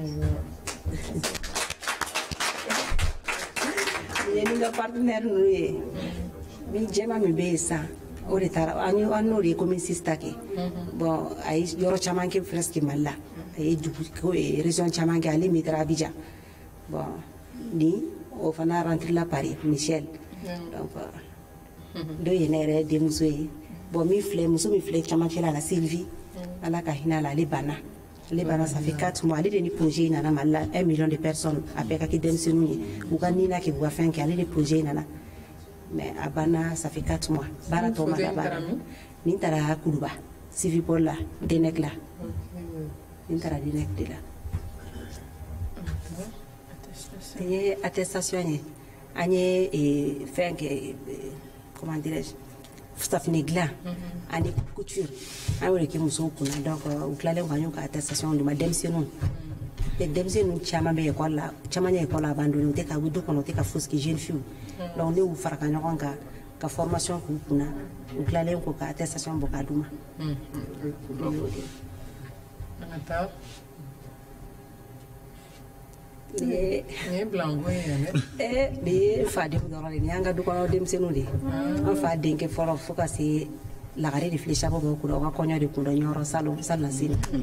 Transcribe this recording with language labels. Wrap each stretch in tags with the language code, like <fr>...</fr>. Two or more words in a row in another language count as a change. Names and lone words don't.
<bm>nin ye nin ka partenaire ninnu ye min jɛma min bɛ yen sisan o de taara an n'o de ye commune 6 ta kɛ bon a ye yɔrɔ caman kɛ presque Mali la a ye région caman kɛ ale min taara Abidjan bon ni o fana rentré la Paris Michel donc dɔ ye ne yɛrɛ denmuso ye bon muso min filɛ camancɛla la Sylvie ala ka hinɛ a la ale banna</bm> <fr>ça fait 4 mois</fr> <bm>ale de ni projet nana Mali la</bm> <fr>1 million de personnes</fr> <bm>a bɛɛ ka kɛ denmisɛnninw ye u ka Nina kɛ u ka fɛn kɛ ale de projet nana mais a banna</bm> <fr>ça fait 4 mois</fr> <bm>baara tɔ ma laban nin taara Kuluba Civipol la Denec la n tara Denec de la ye attestation ye an ye fɛn kɛ</bm> <fr>comment dirais-je</fr> <bm>safinɛ dilan ani couture an y'o de kɛ musow kunna donc u tilalen kɔ an y'u ka attestation d'u ma denmisɛnninw denmisɛnninw caman bɛ école la caman ye école la abandonné u tɛ ka u du kɔnɔ u tɛ ka fosi kɛ</bm> <fr>jeune fille</fr> <bm>donc ne y'u fara ka ɲɔgɔn kan ka formation k'u kunna u tilalen kɔ ka attestation bɔ k'a d'u ma. Ni ye fadenw dɔrɔn de ni y'an ka du kɔnɔ denmisɛnninw de an fa denkɛ fɔlɔ fo ka se lagare de filɛ sabu b'o kunna o ka kɔɲɔ de kun dɔ ɲɔrɔ salon na sini.</bm>